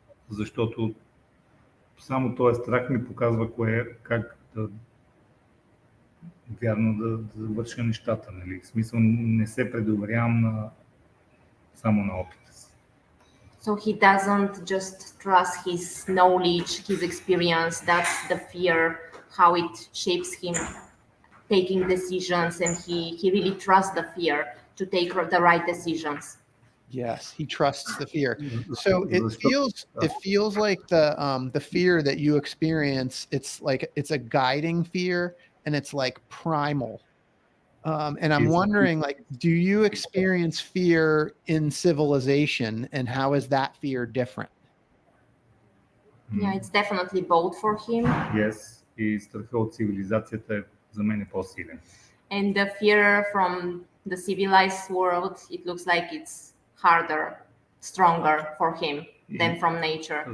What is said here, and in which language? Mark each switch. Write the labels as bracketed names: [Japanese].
[Bulgarian] Защото само този страх ми показва как да вярно да върша нещата, нали? В смисъл, не се предоверявам само на опита си. [English] So he doesn't just trust his knowledge, his experience. That's the fear, how it shapes him taking decisions, and he really trusts the fear to take the right decisions. Yes, he trusts the fear. So it feels like the fear that you experience, it's a guiding fear, and it's like primal. And I'm wondering, like, do you experience fear in civilization, and how is that fear different? Yeah, it's definitely both for him. [Bulgarian] Yes, и страха от цивилизацията е за мен е по-силен. [English] And the fear from the civilized world, it looks like it's harder, stronger for him than from nature.